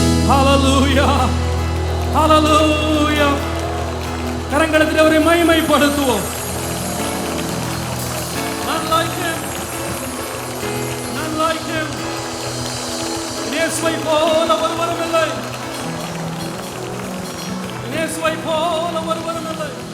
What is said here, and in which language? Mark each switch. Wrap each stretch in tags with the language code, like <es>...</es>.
<en>Hallelujah, hallelujah.</en> <ta>கரங்களத்தில் அவரை மகிமைப்படுத்துவோம்.</ta> <en>None like him, none like him.</en> <ta>இயேசுவை போல ஒருவரும் இல்லை, இயேசுவை போல ஒருவரும் இல்லை.</ta>